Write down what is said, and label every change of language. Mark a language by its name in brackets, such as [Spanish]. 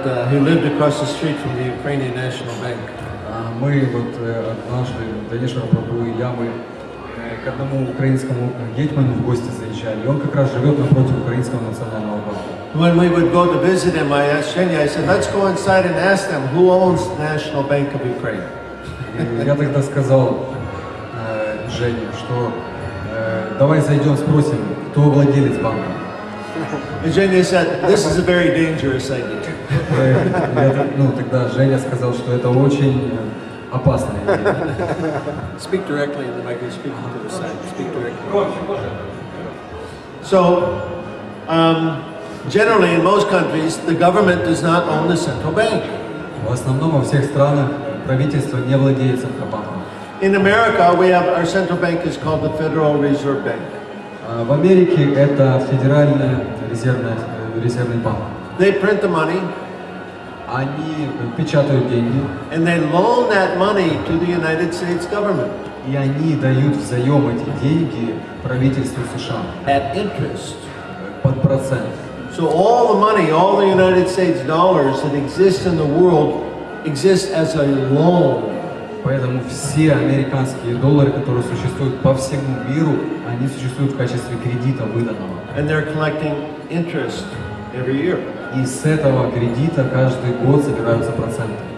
[English] He lived across the street from the Ukrainian National Bank. [Russian] Мы вот однажды, Дханешвара Прабху и я, мы к одному украинскому гетьману в гости заезжали, и он как раз живет напротив Украинского национального банка. [English] When we would go to visit him, I asked Zhenya, I said, let's go inside and ask them who owns the National Bank of Ukraine. [Russian] И я тогда сказал Жене, что давай зайдем, спросим, кто владелец банка. [English] And Zhenya said, this is a very dangerous idea. [Russian] Тогда Женя сказал, что это очень опасная идея. [English] Speak directly in the microphone, speak to the side, speak directly. So, generally in most countries, the government does not own the central bank. [Russian] В основном во всех странах правительство не владеет Центробанком. [English] In America, we have our central bank is called the Federal Reserve Bank. [Russian] В Америке это Федеральный резервный банк. [English] They print the money. [Russian] Они печатают деньги. [English] And they loan that money to the United States government. [Russian] И они дают взаем эти деньги правительству США. [English] At interest. [Russian] Под процент. [English] So all the money, all the United States dollars that exist in the world exist as a loan. [Russian] Поэтому все американские доллары, которые существуют по всему миру, они существуют в качестве кредита выданного. [English] And they're collecting interest every year. [Russian] И с этого кредита каждый год собираются проценты.